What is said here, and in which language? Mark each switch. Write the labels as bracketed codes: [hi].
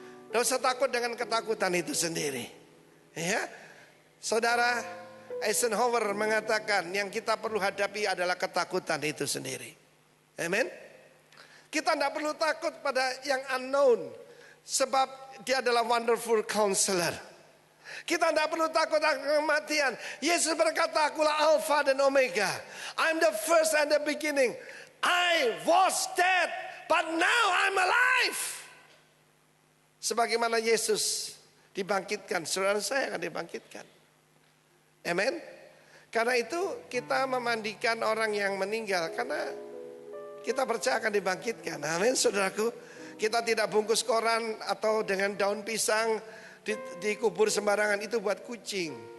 [id] Tidak usah takut dengan ketakutan itu sendiri. Ya, saudara Eisenhower mengatakan yang kita perlu hadapi adalah ketakutan itu sendiri. Amin. Kita tidak perlu takut pada yang unknown. Sebab dia adalah [en] wonderful counselor. [id] Kita tidak perlu takut akan kematian. Yesus berkata, akulah Alpha dan Omega. [en] I'm the first and the beginning. I was dead, but now I'm alive. [id] Sebagaimana Yesus dibangkitkan, saudara saya akan dibangkitkan. Amen. Karena itu kita memandikan orang yang meninggal, karena kita percaya akan dibangkitkan. Amin, saudaraku. Kita tidak bungkus koran atau dengan daun pisang dikubur sembarangan, itu buat kucing.